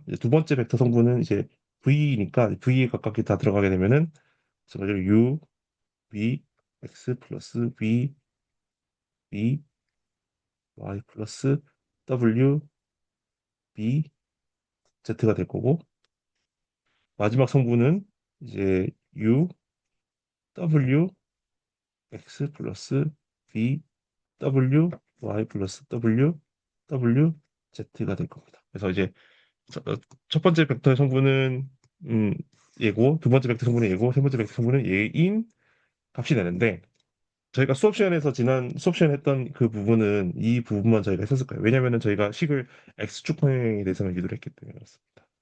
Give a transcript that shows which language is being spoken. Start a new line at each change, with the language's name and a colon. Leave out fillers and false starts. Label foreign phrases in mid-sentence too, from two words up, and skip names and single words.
Korean: 이제 두 번째 벡터 성분은 이제 V니까 V에 가깝게 다 들어가게 되면은 마찬가지로 U V X 플러스 V V Y 플러스 W B Z가 될 거고 마지막 성분은 이제 U W X 플러스 V W Y 플러스 W W Z가 될 겁니다. 그래서 이제 첫 번째 벡터의 성분은 음, 얘고 두 번째 벡터 성분은 얘고 세 번째 벡터 성분은 얘인 값이 되는데 저희가 수업 시간에서 지난 수업 시간에 했던 그 부분은 이 부분만 저희가 했었을 거예요. 왜냐면은 저희가 식을 x축 방향에 대해서만 유도를 했기 때문에 그렇습니다.